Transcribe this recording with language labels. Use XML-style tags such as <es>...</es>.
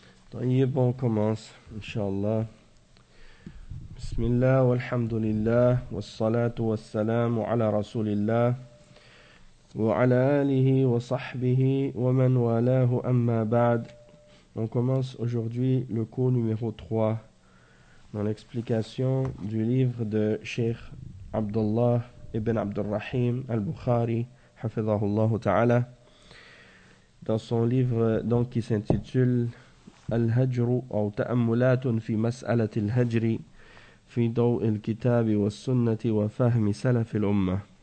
<fr>طيب on commence, inshallah.</fr> <ar>بسم الله والحمد لله والصلاة والسلام على رسول الله وعلى آله وصحبه ومن والاه أما بعد.</ar> <fr>On commence aujourd'hui le cours numéro 3 dans l'explication du livre de Cheikh Abdullah ibn Abdurrahim al-Bukhari, hafidhahullah ta'ala, dans son livre donc qui s'intitule</fr> <ar>الهجر أو تأملات في مسألة الهجر في ضوء الكتاب والسنة وفهم سلف الأمة.</ar>